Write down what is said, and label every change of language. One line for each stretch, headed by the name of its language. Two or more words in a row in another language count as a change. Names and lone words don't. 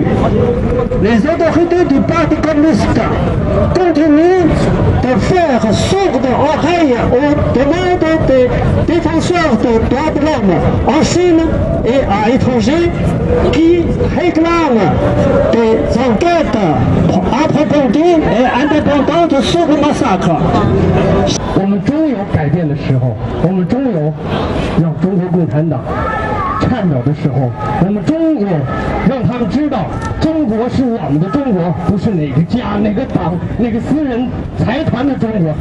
French: Les autorités du Parti communiste continuent de faire sourde oreille aux demandes des défenseurs des droits de l'homme en Chine et à l'étranger qui réclament des enquêtes approfondies et indépendantes sur le massacre.
Chinese: 我们终有改变的时候，我们终有让中国共产党颤抖的时候，我们终有让他们知道中国是我们的中国，不是哪个家、哪个党、哪个私人财团的中国。